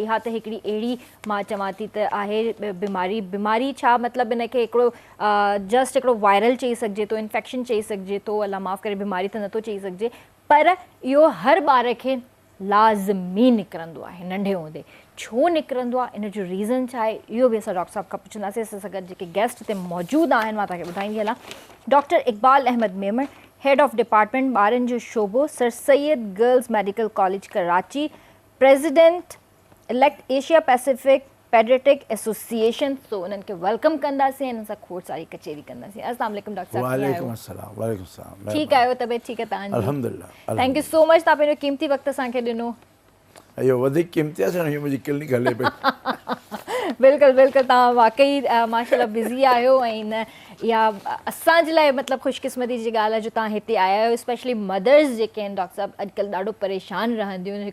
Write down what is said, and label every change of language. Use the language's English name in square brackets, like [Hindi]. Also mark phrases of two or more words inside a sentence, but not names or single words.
[Sindhi] इहा त हिकिड़ी अहिड़ी मां चवां थी त आहे बीमारी छा मतिलबु इन खे हिकिड़ो जस्ट हिकिड़ो वायरल चई सघिजे थो, इन्फेक्शन चई सघिजे थो, अलाह माफ़ करे बीमारी त नथो चई सघिजे, पर इहो हर ॿार खे लाज़मी निकिरंदो आहे नंढे हूंदे। छो निकिरंदो आहे, इन जो रीज़न छा आहे, इहो बि असां डॉक्टर साहब खां पुछंदासीं। असां सां गॾु जेके गेस्ट हिते मौजूदु आहिनि मां तव्हांखे ॿुधाईंदी हलां। डॉक्टर इक़बाल अहमद मेमण, [English] Head of Department [Sindhi] ॿारनि जो शोबो, सर सैयद गर्ल्स मेडिकल कॉलेज कराची, [English] President Elect [Sindhi] एशिया पैसिफिक पेडियाट्रिक एसोसिएशन। तो उन्हनि खे वेलकम कंदासीं, हिननि सां खोड़ सारी कचेरी कंदासीं। [Arabic] السلام عليكم [Sindhi] डॉक्टर साहब। [Arabic] وعليكم السلام. وعليكم سلام. [Sindhi] ठीकु आहियो? तबियत ठीकु आहे तव्हांजी? अल्हम्दुलिल्लाह। [English] Thank you so much, [Sindhi] तव्हां पंहिंजो क़ीमती वक़्तु असांखे ॾिनो। इहो वधीक क़ीमती आहे, इहो मुंहिंजी क्लिनिक हले पई। बिल्कुलु बिल्कुलु, तव्हां वाक़ई माशाल्लाह बिज़ी आहियो ऐं न इहा असांजे लाइ मतिलबु ख़ुशकिस्मती जी ॻाल्हि आहे जो तव्हां हिते आया आहियो। स्पेशली मदर्स जेके आहिनि डॉक्टर साहब अॼुकल्ह ॾाढो परेशान रहंदियूं आहिनि।